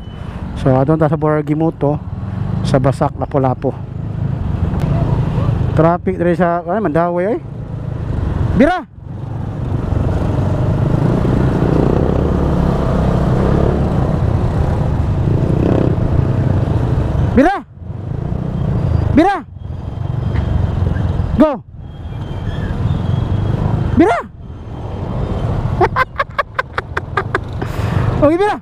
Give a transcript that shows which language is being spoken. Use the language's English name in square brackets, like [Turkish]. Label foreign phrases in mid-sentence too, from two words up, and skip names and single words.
[Cebuano] So adun ta sa Borgimoto sa Basak Lapu-Lapu. Traffic diri sa ano man Daway ay. Bira. Bira. Bira. Go. Bira. Okay, bira.